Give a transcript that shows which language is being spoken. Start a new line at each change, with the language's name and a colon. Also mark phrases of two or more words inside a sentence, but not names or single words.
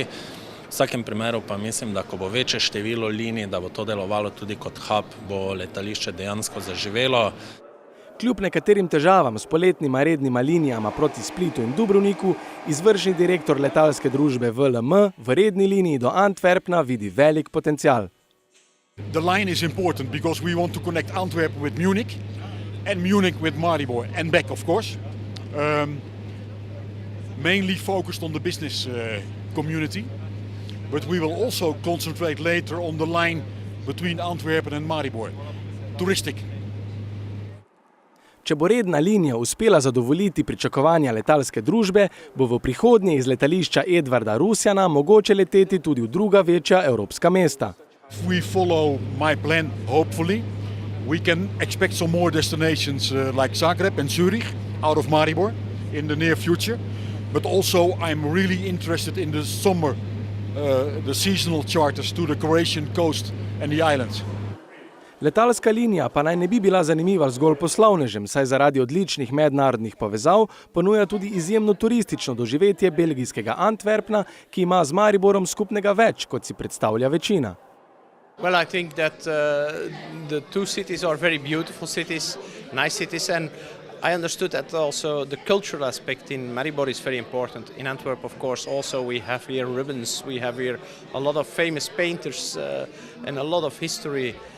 Slovenian: V vsakem primeru pa mislim, da ko bo večje število linij, da bo to delovalo tudi kot hub, bo letališče dejansko zaživelo. Kljub nekaterim težavam s poletnima rednima linijama proti Splitu in Dubrovniku, izvršni direktor letalske družbe VLM v redni liniji do Antwerpna vidi velik potencial.
English: The line is important because we want to connect Antwerp with Munich and Munich with Maribor and back, of course. Mainly focused on the business community, but we will also concentrate later on the line between Antwerpen and Maribor. Touristic.
Slovenian: Če bo redna linija uspela zadovoljiti pričakovanja letalske družbe, bo v prihodnje iz letališča Edvarda Rusjana mogoče leteti tudi v druga večja evropska mesta.
English: If we follow my plan, hopefully, we can expect some more destinations like Zagreb and Zurich out of Maribor in the near future. But also I'm really interested in the summer, the seasonal charters to the Croatian coast and the islands.
Slovenian: Letalska linija pa naj ne bi bila zanimiva zgolj poslovnežem, saj zaradi odličnih mednarodnih povezav ponuja tudi izjemno turistično doživetje belgijskega Antwerpna, ki ima z Mariborom skupnega več, kot si predstavlja večina.
English: Well, I think that the two cities are very beautiful cities, nice cities, and I understood that also the cultural aspect in Maribor is very important. In Antwerp, of course, also we have here Rubens, we have here a lot of famous painters and a lot of history.